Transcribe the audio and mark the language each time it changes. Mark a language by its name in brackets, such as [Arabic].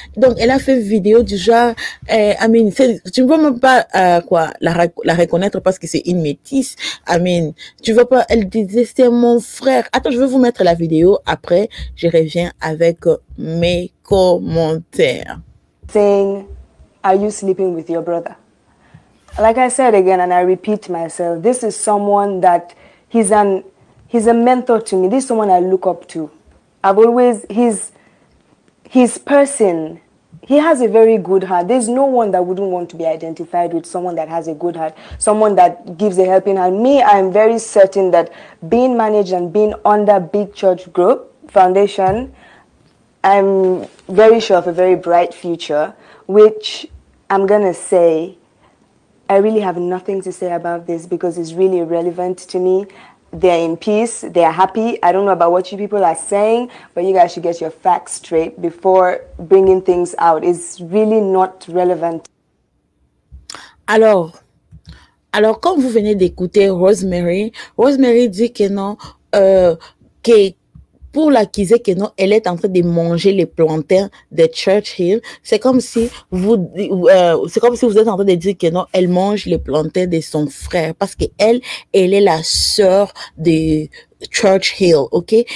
[French] Donc, elle a fait une vidéo du genre, tu ne peux même pas la reconnaître parce que c'est une métisse. Tu ne vois pas, elle disait, c'est mon frère. Attends, je vais vous mettre la vidéo. Après, je reviens avec mes commentaires. [English] Saying, are you sleeping with your brother? Like I said again, and I repeat myself, this is someone that he's a mentor to me. This is someone I look up to. His person, he has a very good heart. There's no one that wouldn't want to be identified with someone that has a good heart, someone that gives a helping hand. Me, I'm very certain that being managed and being under Big Church Group Foundation, I'm very sure of a very bright future, which I'm going to say, I really have nothing to say about this because it's really irrelevant to me. They're in peace. They're happy. I don't know about what you people are saying, but you guys should get your facts straight before bringing things out. It's really not relevant. [French] Alors, Alors, comme vous venez d'écouter Rosemary, Rosemary dit que non, que pour l'accuser que non, elle est en train de manger les plantains de Churchill. C'est comme si c'est comme si vous êtes en train de dire que non, elle mange les plantains de son frère parce que elle est la sœur de Churchill, ok?